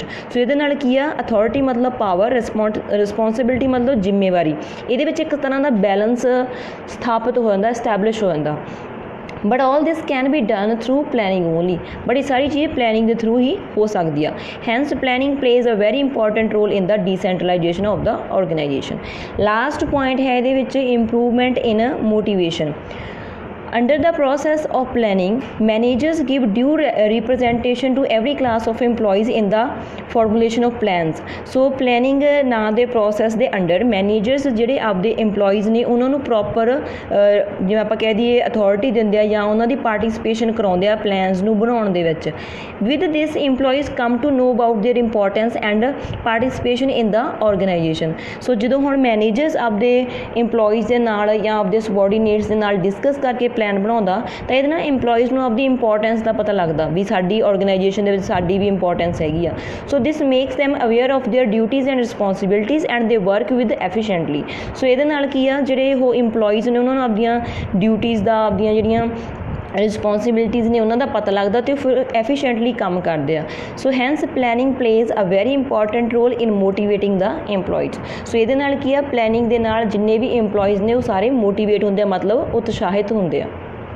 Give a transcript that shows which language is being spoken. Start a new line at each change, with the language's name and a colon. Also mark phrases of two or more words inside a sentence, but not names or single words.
Punjabi: ਸੋ ਇਹਦੇ ਨਾਲ ਕੀ ਆ, ਅਥਾਰਟੀ ਮਤਲਬ ਪਾਵਰ, ਰਿਸਪੌਂਸਿਬਿਲਿਟੀ ਮਤਲਬ ਜ਼ਿੰਮੇਵਾਰੀ, ਇਹਦੇ ਵਿੱਚ ਇੱਕ ਤਰ੍ਹਾਂ ਦਾ ਬੈਲੈਂਸ ਸਥਾਪਿਤ ਹੋ ਜਾਂਦਾ, ਐਸਟੈਬਲਿਸ਼ ਹੋ ਜਾਂਦਾ।
English: But all this can be done through planning only.
Punjabi: ਬਟ ਇਹ ਸਾਰੀ ਚੀਜ਼ ਪਲੈਨਿੰਗ ਦੇ ਥਰੂ ਹੀ ਹੋ ਸਕਦੀ ਆ।
English: Hence planning plays a very important role in the decentralization of the organization. last point
Punjabi: ਹੈ ਇਹਦੇ ਵਿੱਚ
English: improvement in motivation. Under the process of planning, managers give due representation to every class of employees in the formulation of plans.
Punjabi: So planning ਨਾਂ ਦੇ process ਦੇ ਅੰਡਰ ਮੈਨੇਜਰਸ ਜਿਹੜੇ ਆਪਦੇ EMPLOYEES ਨੇ ਉਹਨਾਂ ਨੂੰ ਪ੍ਰੋਪਰ ਜਿਵੇਂ ਆਪਾਂ ਕਹਿ ਦਈਏ ਅਥਾਰਟੀ ਦਿੰਦੇ ਆ ਜਾਂ ਉਹਨਾਂ ਦੀ ਪਾਰਟੀਸਪੇਸ਼ਨ ਕਰਾਉਂਦੇ ਆ ਪਲਾਨਸ ਨੂੰ ਬਣਾਉਣ ਦੇ ਵਿੱਚ।
English: With this, employees come to know about their importance and participation in the organization.
Punjabi: So ਜਦੋਂ ਹੁਣ ਮੈਨੇਜਰਸ ਆਪਦੇ EMPLOYEES ਦੇ ਨਾਲ ਜਾਂ ਆਪਦੇ ਸਬੋਰਡੀਨੇਟਸ ਦੇ ਨਾਲ ਡਿਸਕਸ ਕਰਕੇ ਪਲਾਨ ਬਣਾਉਂਦਾ ਤਾਂ ਇਹਦੇ ਨਾਲ EMPLOYEES ਨੂੰ ਆਪਦੀ ਇੰਪੋਰਟੈਂਸ ਦਾ ਪਤਾ ਲੱਗਦਾ ਵੀ ਸਾਡੀ ਆਰਗੇਨਾਈਜੇਸ਼ਨ ਦੇ ਵਿੱਚ ਸਾਡੀ ਵੀ ਇੰਪੋਰਟੈਂਸ ਹੈਗੀ ਆ।
English: So this makes them aware of their duties and responsibilities and they work with efficiently.
Punjabi: ਸੋ ਇਹਦੇ ਨਾਲ ਕੀ ਆ, ਜਿਹੜੇ ਉਹ EMPLOYEES ਨੇ ਉਹਨਾਂ ਨੂੰ ਆਪਦੀਆਂ ਡਿਊਟੀਜ਼ ਦਾ, ਆਪਦੀਆਂ ਜਿਹੜੀਆਂ ਰਿਸਪੌਂਸਿਬਿਲਿਟੀਜ਼ ਨੇ ਉਹਨਾਂ ਦਾ ਪਤਾ ਲੱਗਦਾ ਅਤੇ ਉਹ ਫਿਰ ਐਫੀਸ਼ੀਐਂਟਲੀ ਕੰਮ ਕਰਦੇ ਆ।
English: So hence planning plays a very important role in motivating the EMPLOYEES।
Punjabi: ਸੋ ਇਹਦੇ ਨਾਲ ਕੀ ਆ, ਪਲੈਨਿੰਗ ਦੇ ਨਾਲ ਜਿੰਨੇ ਵੀ EMPLOYEES ਨੇ ਉਹ ਸਾਰੇ ਮੋਟੀਵੇਟ ਹੁੰਦੇ ਆ, ਮਤਲਬ ਉਤਸ਼ਾਹਿਤ ਹੁੰਦੇ ਆ।